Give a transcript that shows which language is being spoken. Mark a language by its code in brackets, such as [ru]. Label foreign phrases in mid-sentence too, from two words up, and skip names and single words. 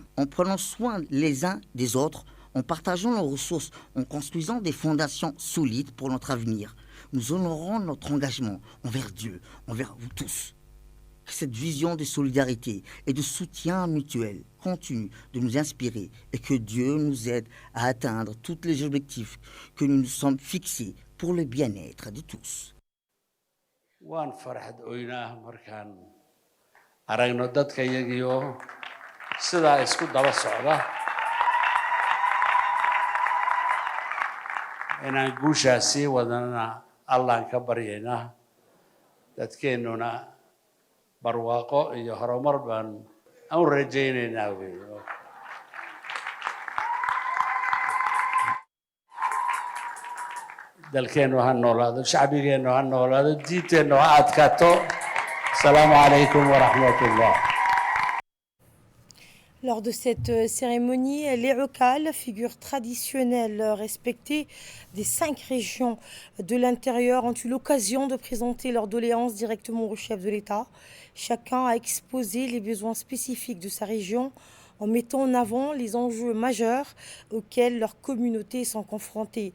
[fr] En prenant soin les uns des autres, en partageant nos ressources, en construisant des fondations solides pour notre avenir, nous honorons notre engagement envers Dieu, envers vous tous. Cette vision de solidarité et de soutien mutuel continue de nous inspirer et que Dieu nous aide à atteindre tous les objectifs que nous nous sommes fixés pour le bien-être de tous. [so] waan farxad oynaa markaan aragno dadka iyagiyo sidaa isku daba socda inaan guushaa sii wadana allaan ka baryaynaa dadkeennuna barwaaqo iyo horumar baan aan rajaynaynaa wey dalkeennu ha noolaado shacbigeennu ha noolaado diinteennu ha adkaato [ar] السلام عليكم ورحمة الله. [fr] Lors de cette cérémonie, les Rokal, figures traditionnelles respectées des 5 régions de l'intérieur, ont eu l'occasion de présenter leurs doléances directement au chef de l'État. Chacun a exposé les besoins spécifiques de sa région en mettant en avant les enjeux majeurs auxquels leurs communautés sont confrontées.